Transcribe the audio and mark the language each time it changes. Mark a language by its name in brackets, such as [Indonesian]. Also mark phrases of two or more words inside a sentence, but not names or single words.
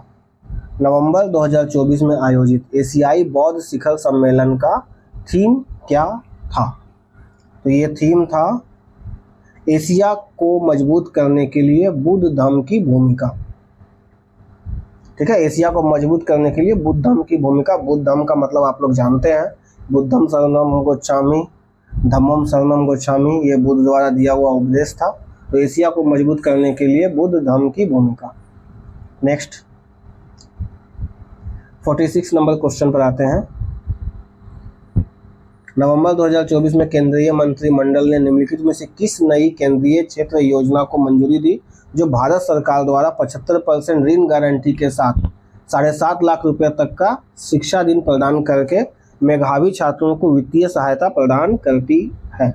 [Hindi] नवंबर 2024 में आयोजित एशियाई बौद्ध शिखर सम्मेलन का थीम क्या था? तो ये थीम था एशिया को मजबूत करने के लिए बुद्ध धर्म की भूमिका। ठीक है, एशिया को मजबूत करने के लिए बुद्ध धर्म की भूमिका। बुद्ध धर्म का मतलब आप लोग जानते हैं [Pali] बुद्धम शरणम गोच्छामि, धम्मम शरणम गोच्छामि, [Hindi] ये बुद्ध द्वारा दिया हुआ उपदेश था। तो एशिया को मजबूत करने के लिए बुद्ध धम्म की भूमिका। [English] next 46 number question [Hindi] पर आते हैं। नवंबर 2024 में केंद्रीय मंत्रिमंडल ने निम्नलिखित में से किस नई केंद्रीय क्षेत्र योजना को मंजूरी दी जो भारत सरकार द्वारा 75% ऋण गारंटी के साथ 7.5 लाख रुपए तक का शिक्षा ऋण प्रदान करके मेधावी छात्रों को वित्तीय सहायता प्रदान करती है।